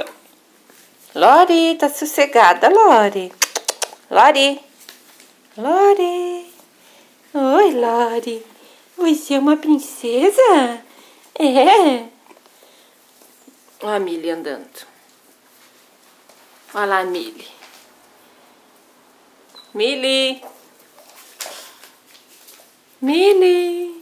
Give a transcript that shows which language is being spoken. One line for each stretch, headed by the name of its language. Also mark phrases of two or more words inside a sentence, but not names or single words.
Portuguese: Lori, tá sossegada, Lori. Lori. Lori. Oi, Lori. Você é uma princesa? É. Olha a Millie andando. Olha lá a Millie. Millie. Millie.